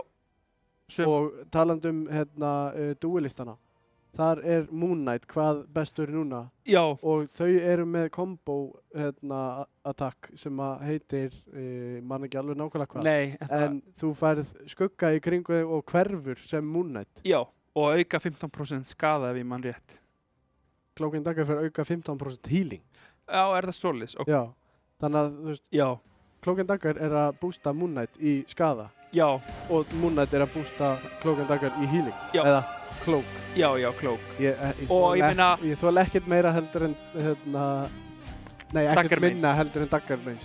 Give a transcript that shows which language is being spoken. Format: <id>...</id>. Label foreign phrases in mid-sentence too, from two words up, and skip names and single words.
<is>Og talandi um duelistana, þar er Moon Knight hvað bestur núna. Já. Og þau eru með</is> <en>combo attack</en> <is>sem að heitir, man ekki alveg nákvæmlega hvað. Nei. En þú færð skugga í kringu þig og hverfur sem Moon Knight. Já, og auka 15% skaða ef ég man rétt. Cloak and Dagger fyrir auka 15% healing. Já, er það svoleiðis? Okay. Já, þannig að þú veist, Cloak and Dagger er að boosta Moon Knight í skaða. Já. Og Moon Knight er að boosta Cloak and Dagger í healing. Já. Eða Cloak. Já, Cloak. Ég þól ekkert meira heldur en, ekkert minna heldur en Dagger meins.</is>